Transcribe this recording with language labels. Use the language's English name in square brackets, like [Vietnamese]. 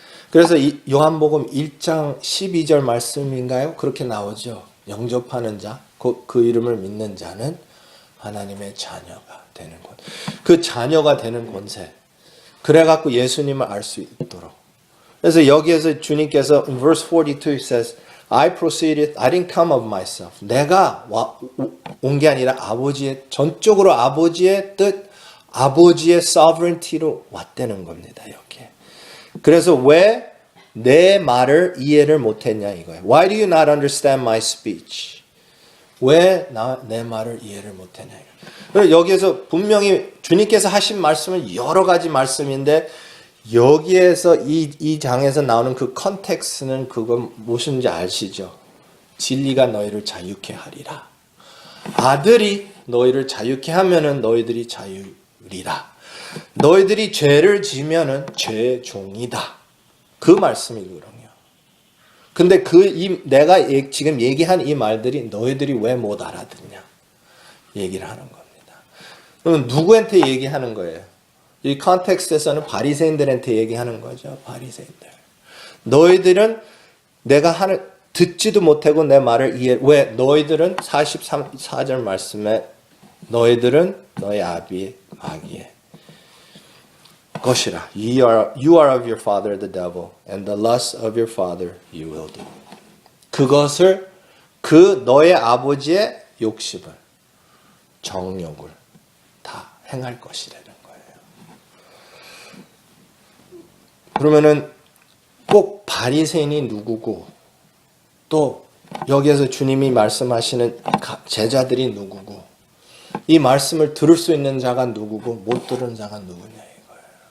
[Korean] 그래서 이 요한복음 1장 12절 말씀인가요? 그렇게 나오죠. 영접하는 자, 그 이름을 믿는 자는 하나님의 자녀가 되는 것. 그 자녀가 되는 권세. 그래갖고 예수님을 알 수 있도록. 그래서 여기에서 주님께서 [English] in verse 42 it says, I proceeded, I didn't come of myself. [Korean] 내가 온 게 아니라 전적으로 아버지의 뜻, 아버지의 sovereignty로 왔다는 겁니다. 여기. 그래서 왜 내 말을 이해를 못했냐 이거예요. [English] Why do you not understand my speech? [Korean] 왜 내 말을 이해를 못했냐. 여기에서 분명히 주님께서 하신 말씀은 여러 가지 말씀인데 여기에서 이 장에서 나오는 그 컨텍스트는 그건 무엇인지 아시죠? 진리가 너희를 자유케 하리라. 아들이 너희를 자유케 하면은 너희들이 자유리라. 너희들이 죄를 지면은 죄의 종이다. 그 말씀이거든요. 근데 내가 지금 얘기한 이 말들이 너희들이 왜 못 알아듣냐? 얘기를 하는 겁니다. 그럼 누구한테 얘기하는 거예요? 이 컨텍스트에서는 바리새인들한테 얘기하는 거죠. 바리새인들. 너희들은 내가 듣지도 못하고 내 말을 왜 너희들은 44절 말씀에 너희들은 너희 아비의 마귀의 것이라. [English] You are of your father the devil, and the lust of your father you will do. [Korean] 그것을 너의 아버지의 욕심을, 정욕을 다 행할 것이라는 거예요. 그러면은 꼭 바리새인이 누구고 또 여기에서 주님이 말씀하시는 제자들이 누구고 이 말씀을 들을 수 있는 자가 누구고 못 들은 자가 누구냐 이거예요.